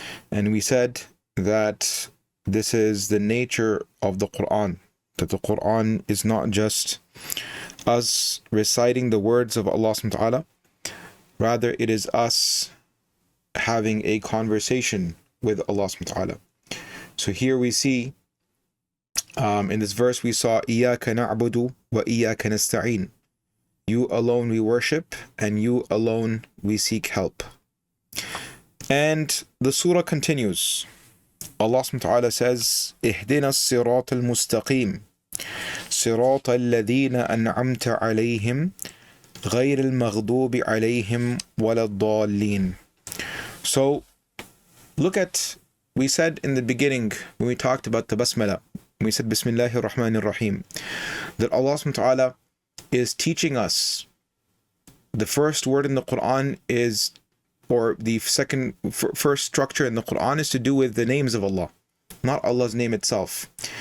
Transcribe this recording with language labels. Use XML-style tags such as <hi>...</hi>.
<en>And we said that this is the nature of the Qur'an, that the Qur'an is not just us reciting the words of Allah subhanahu wa ta'ala, rather it is us having a conversation with Allah subhanahu wa ta'ala. So here we see, in this verse we saw,</en> <ar>إِيَّاكَ نَعْبُدُ وَإِيَّاكَ نَسْتَعِينُ.</ar> <en>You alone we worship, and you alone we seek help. And the surah continues. Allah subhanahu wa ta'ala says,</en> <ar>اهدنا الصراط المستقيم صراط الذين أنعمت عليهم غير المغضوب عليهم ولا الضالين.</ar> <en>So look at, we said in the beginning when we talked about the basmala, we said Bismillahir Rahmanir Rahim, that Allah subhanahu wa ta'ala is teaching us. The first word in the Qur'an is, or the first structure in the Qur'an is to do with the names of Allah, not Allah's name itself.</en>